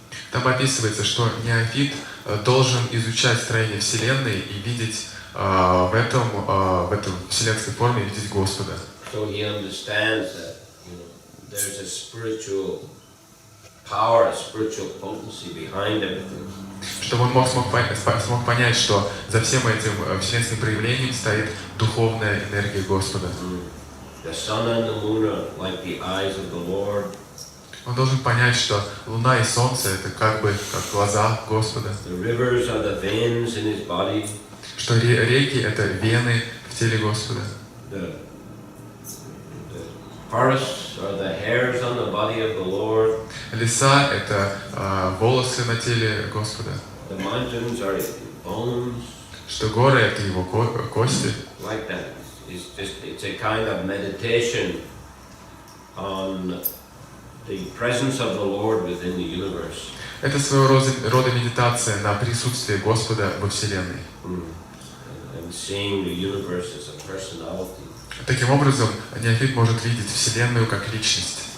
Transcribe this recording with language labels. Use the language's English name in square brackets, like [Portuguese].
[Russian] Там описывается, что неофит должен изучать строение Вселенной и видеть в этом вселенской форме видеть Господа. [English] So he understands that there's a spiritual power, a spiritual potency behind everything. [Russian] Чтобы он смог понять, что за всем этим вселенским проявлением стоит духовная энергия Господа. [English] The sun and the moon are like the eyes of the Lord. [Russian] Он должен понять, что Луна и Солнце это как глаза Господа. [English] The rivers are the veins in his body. [Russian] Что реки это вены в теле Господа. [English] The forests are the hairs on the body of the Lord. [Russian] Леса это волосы на теле Господа. [English] The mountains are his bones. [Russian] Что горы это его кости. [English] Like that. It's a kind of meditation on the presence of the Lord within the universe. [Russian] Это своего рода медитация на присутствие Господа во Вселенной. [English] And seeing the universe as a personality. [Russian] Таким образом, неофит может видеть Вселенную как личность.